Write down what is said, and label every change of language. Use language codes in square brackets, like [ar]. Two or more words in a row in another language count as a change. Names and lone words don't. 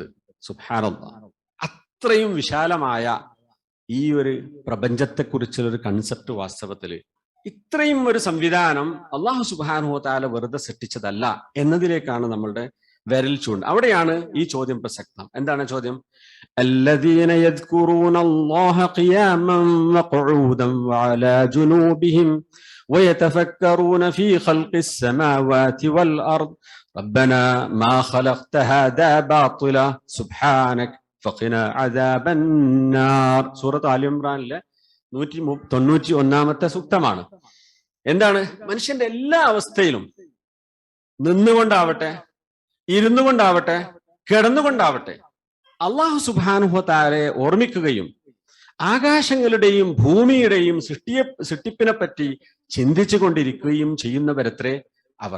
[ml] സുബ്ഹാനല്ലാഹ്. അത്രയും വിശാലമായ ഈ ഒരു പ്രപഞ്ചത്തെക്കുറിച്ചുള്ള ഒരു കൺസെപ്റ്റ് വാസ്തവത്തിൽ ഇത്രയും ഒരു സംവിധാനം [ar] الله سبحانه وتعالى [ml] വെറുതെ സൃഷ്ടിച്ചതല്ല എന്നതിലേക്കാണ് നമ്മളുടെ വിരൽ ചൂണ്ട്. അവിടെയാണ് ഈ ചോദ്യം പ്രസക്തം. എന്താണ് ചോദ്യം? [ar] الذين يذكرون الله قياما وقعودا وعلى جنوبهم ويتفكرون في خلق السماوات والأرض ربنا ما خلقت هذا باطلا سبحانك فقنا عذاب النار. [ml] സൂറത്ത് ആലി ഇംറാനിലെ 191-ാമത്തെ സൂക്തമാണ്. എന്താണ്? മനുഷ്യന്റെ എല്ലാ അവസ്ഥയിലും നിന്നുകൊണ്ടാവട്ടെ, ഇരുന്നു കൊണ്ടാവട്ടെ, കിടന്നുകൊണ്ടാവട്ടെ, [ar] الله سبحانه وتعالى [ml] ഓർമ്മിക്കുകയും ആകാശങ്ങളുടെയും ഭൂമിയുടെയും സൃഷ്ടിപ്പിനെ പറ്റി ചിന്തിച്ചു കൊണ്ടിരിക്കുകയും ചെയ്യുന്നവരത്രേ അവർ.